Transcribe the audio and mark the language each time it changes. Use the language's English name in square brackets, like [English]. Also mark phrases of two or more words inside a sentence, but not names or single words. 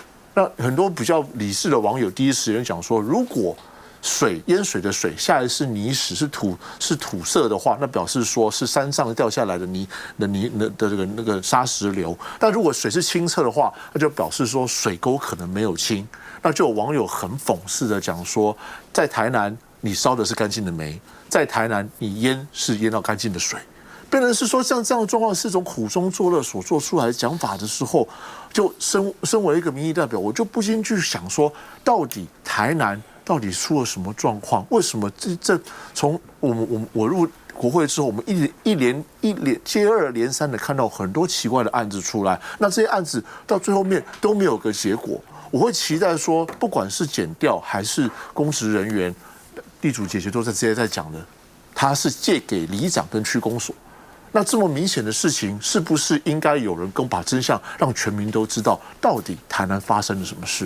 [Chinese] 那很多比較理智的網友第一時間講說，如果淹水的水下來是泥屎是土色的話，那表示說是山上掉下來的那個砂石流。但如果水是清澈的話，那就表示說水溝可能沒有清。那就有網友很諷刺的講說，在台南你燒的是乾淨的煤，在台南你淹到乾淨的水。變成是說像這樣的狀況是一種苦中作樂所做出來的講法的時候， 就身為一個民意代表，我就不禁去想說，到底台南到底出了什麼狀況？為什麼這從我入國會之後，我們一連接二連三的看到很多奇怪的案子出來，那這些案子到最後面都沒有個結果。我會期待說，不管是檢調還是公職人員，地主姐姐都直接在講的，他是借給里長跟區公所。那這麼明顯的事情，是不是應該有人把真相讓全民都知道，到底台南發生了什麼事？